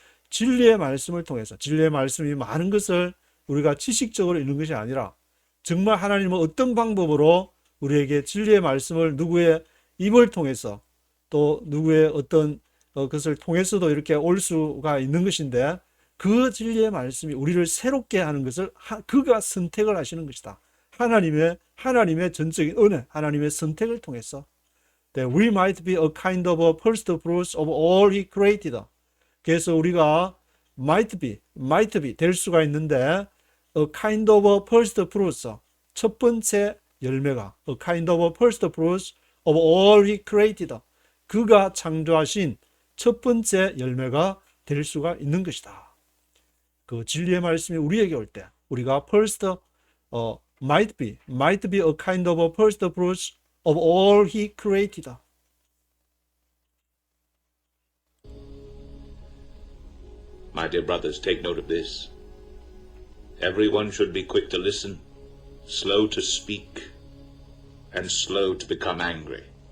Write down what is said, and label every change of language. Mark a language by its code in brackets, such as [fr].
[ko] 진리의 말씀을 통해서 진리의 말씀이 많은 것을 우리가 지식적으로 읽는 것이 아니라 정말 하나님은 어떤 방법으로 우리에게 진리의 말씀을 누구의 입을 통해서 또 누구의 어떤 것을 통해서도 이렇게 올 수가 있는 것인데 그 진리의 말씀이 우리를 새롭게 하는 것을 그가 선택을 하시는 것이다. 하나님의 전적인 은혜, 하나님의 선택을 통해서 [en] that we might be a kind of a first fruits of all he created. [ko] 그래서 우리가 [en] might be [ko] 될 수가 있는데 [en] a kind of a first fruits, [ko] 첫 번째 열매가 [en] a kind of a first fruits of all he created. [ko] 그가 창조하신 첫 번째 열매가 될 수가 있는 것이다. 그 진리의 말씀이 우리에게 올 때 우리가 [en] first might be a kind of a first fruits of all he created. My dear brothers, take note of this. Everyone should be quick to listen, slow to speak, and slow to become angry.